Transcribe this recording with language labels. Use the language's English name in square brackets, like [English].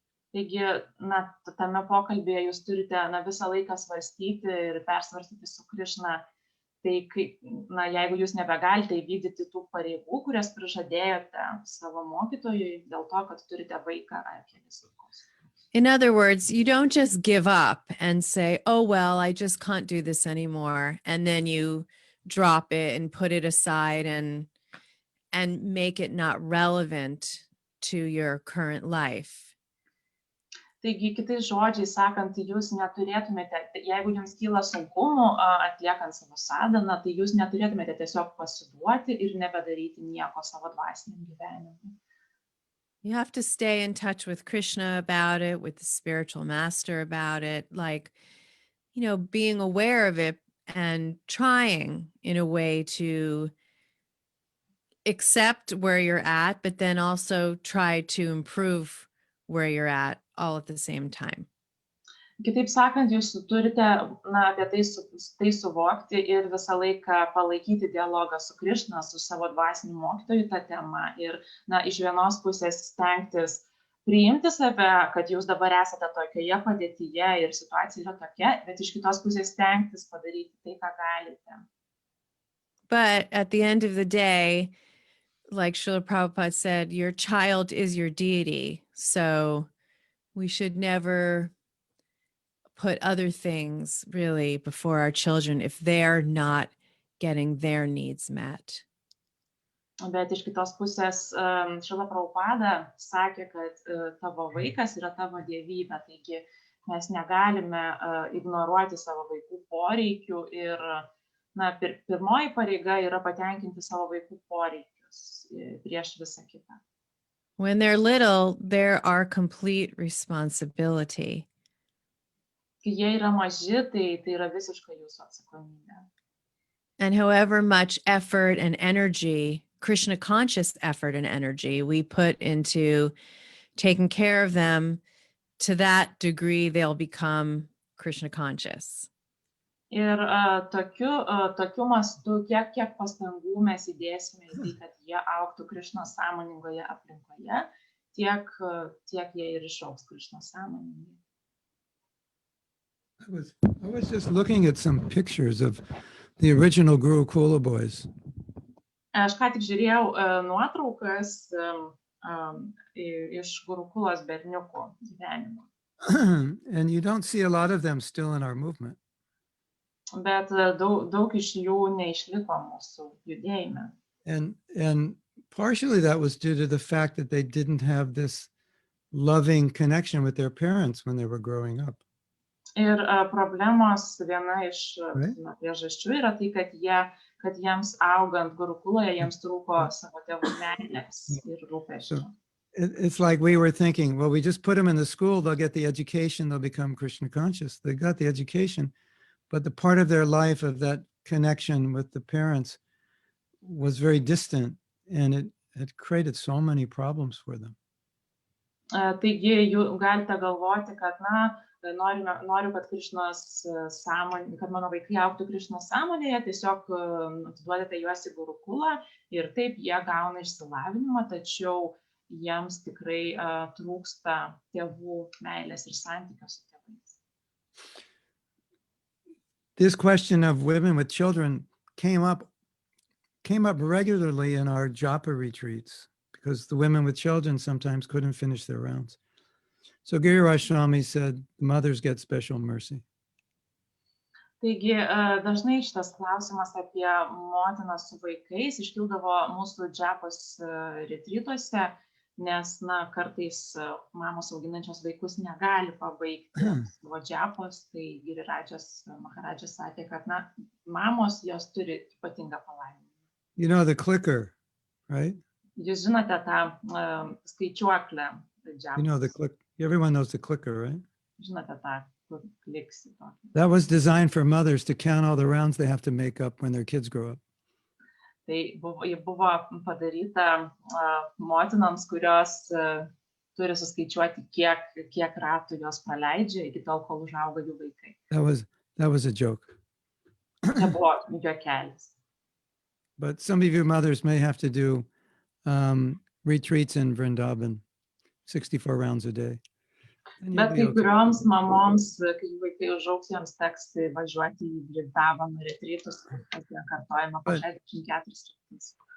[Lithuanian] Taigi, tame pokalbėje jūs turite visą laiką svarstyti ir persvarstyti su Krišna, tai jeigu jūs nebegalite įvykdyti tų pareigų, kurias prižadėjote savo mokytojui dėl to, kad turite vaiką ar kelis vaikus. [English] In other words, you don't just give up and say, oh, well, I just can't do this anymore. And then you drop it and put it aside and make it not relevant to your current life. [Lithuanian] Taigi, kitais žodžiais sakant, jūs neturėtumėte, jeigu jums kyla sunkumų atliekant savo sadhaną, tai jūs neturėtumėte tiesiog pasiduoti ir nebedaryti nieko savo dvasiniam gyvenimui. [English] You have to stay in touch with Krishna about it, with the spiritual master about it, like, being aware of it and trying in a way to accept where you're at, but then also try to improve where you're at all at the same time. [Lithuanian] Kitaip sakant, jūs turite apie tai suvokti ir visą laiką palaikyti dialogą su Krišna, su savo dvasiniu mokytoju tą temą ir iš vienos pusės stengtis priimti save, kad jūs dabar esate tokioje padėtyje ir situacija yra tokia, bet iš kitos pusės stengtis padaryti tai, ką galite. [English] But at the end of the day, like Srila Prabhupada said, your child is your deity. So we should never put other things really before our children if they're not getting their needs met. [Lithuanian] Bet iš kitos pusės Šrila Prabhupada sakė, kad tavo vaikas yra tavo dievybė, taigi mes negalime ignoruoti savo vaikų poreikių ir pirmoji pareiga yra patenkinti savo vaikų poreikius prieš visą kitą. [English] When they're little, they're our complete responsibility. [Lithuanian] Kai jie yra maži, tai yra visiškai jūsų atsakomybė. [English] And however much effort and energy, Krishna conscious effort and energy we put into taking care of them, to that degree they'll become Krishna conscious. [Lithuanian] Ir tokiu mastu, kiek pastangų mes įdėsime į tai, kad jie augtų Krišnos sąmoningoje aplinkoje, tiek jie ir išaugs Krišnos sąmoningai. [English] I was just looking at some pictures of the original Gurukula boys. [Lithuanian] Aš ką tik žiūrėjau nuotraukas iš Gurukulos berniukų gyvenimo. [English] And you don't see a lot of them still in our movement. [Lithuanian] Bet daug iš jų neišliko mūsų judėjime. [English] And partially that was due to the fact that they didn't have this loving connection with their parents when they were growing up. [Lithuanian] Ir problemos viena iš priežasčių yra tai, kad jiems augant Gurukuloje jiems trūko savo tėvų meilės ir rūpesčio. [English] It's like we were thinking, well, we just put them in the school, they'll get the education, they'll become Krishna conscious. They got the education, but the part of their life of that connection with the parents was very distant, and it created so many problems for them. [Lithuanian] Taigi, jūs galite galvoti, kad noriu, kad Krišnos sąmonė, kad mano vaikai augtų Krišnos sąmonėje, tiesiog atiduodate juos į Gurukulą ir taip jie gauna išsilavinimą, tačiau jiems tikrai trūksta tėvų meilės ir santykio su tėvais. [English] This question of women with children came up regularly in our japa retreats, because the women with children sometimes couldn't finish their rounds. So Giriraj Swami said, mothers get special mercy. [Lithuanian] Taigi, dažnai šitas klausimas apie motiną su vaikais iškildavo mūsų džapos retrytuose, nes kartais mamos auginančios vaikus negali pabaigti savo džapos, tai Girirajas Maharadžas sakė, kad mamos jos turi ypatingą palaiminimą. [English] You know the clicker, right? [Lithuanian] Jūs žinote tą skaičiuoklę džapos. [English] You know the click. Everyone knows the clicker, right? [Lithuanian] Žinote tą, kur kliksi tokį. [English] That was designed for mothers to count all the rounds they have to make up when their kids grow up. [Lithuanian] Tai buvo padaryta motinoms, kurios turi suskaičiuoti, kiek ratų jos praleidžia iki tol, kol užauga jų vaikai. [English] That was a joke. [Lithuanian] Tai buvo juokelis. [English] But some of you mothers may have to do retreats in Vrindavan, 64 rounds a day. [Lithuanian] Bet kai kurioms mamoms, kai jų vaikai užaugs, joms teks važiuoti į Vrindavaną retrytus, kasdien kartojama po 64 kartus.